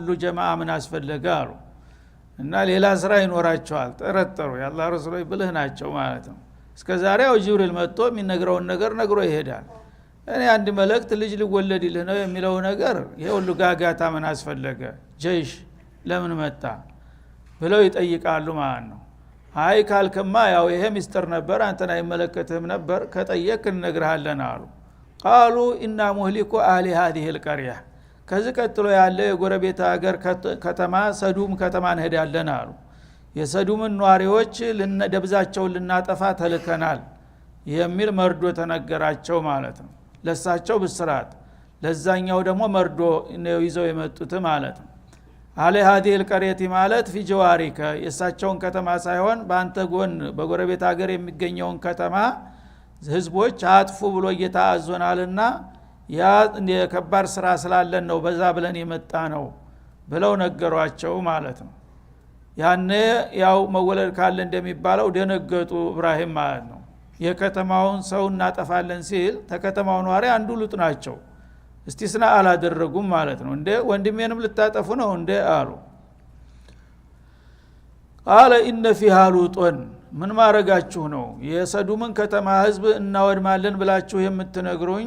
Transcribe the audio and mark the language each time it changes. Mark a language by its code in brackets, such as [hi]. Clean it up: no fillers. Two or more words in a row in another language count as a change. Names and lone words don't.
[am] ጀማዓ ምን አስፈለገ አሉ። እና ሌላ ስራ ይኖራቸዋል ጠረጠሩ። የአላህ ረሱሎች ብልህ ናቸው ማለት ነው። እስከዛሬ ጅብሪል መጥቶ የሚነግረውን ነገር ነግሮ ይሄዳል። እኔ አንድ መልእክት ልጅ ሊወለድልህ ነው የሚለው ነገር የሁሉ ጋጋታ ምን አስፈለገ፣ ጀይሽ ለምን መጣ ብለው ይጠይቃሉ ማለት ነው። አይ ካልከማ ያው ይሄ ሚስጥር ነበር አንተን አይመለከትህም ነበር፣ ከጠየቅ እንነግርሃለን አሉ። [ar] قالوا إنا مهلكو أهل هذه القرية [am] ከዚህ ቀጥሎ ያለ የጎረቤት ሀገር ከተማ ሰዱም ከተማ እንሄዳለን አሉ። የሰዱምን ኗሪዎች ደብዛቸውን ልናጠፋ ተልከናል የሚል መርዶ ተነገራቸው ማለት ነው። ለሳቸው ብስራት፣ ለዛኛው ደግሞ መርዶ ይዘው የመጡት ማለት ነው። [ar] أهل هذه القرية [am] ማለት في جوارك የሳቸውን ከተማ ሳይሆን በአንተ ጎን በጎረቤት ሀገር የሚገኘውን ከተማ ህዝቦች አጥፉ ብሎ ጌታ አዞናልና ያ የከባድ ስራ ስላለን ነው በዛ ብለን የመጣ ነው ብለው ነገሯቸው ማለት ነው። ያኔ ያው መወለድ ካለ እንደሚባለው ደነገጡ ኢብራሂም ማለት ነው። የከተማውን ሰው እናጠፋለን ሲል ተከተማው ኗሪ አንዱ ሉጥ ናቸው። እስቲስና አላደረጉም ማለት ነው። እንደ ወንድሜንም ልታጠፉ ነው እንደ አሉ። [ar] قال إن فيها لوطا [am] ምን ማረጋችሁ ነው የሰዱምን ከተማ ህዝብ እናወድማለን ብላችሁ የምትነግሩኝ?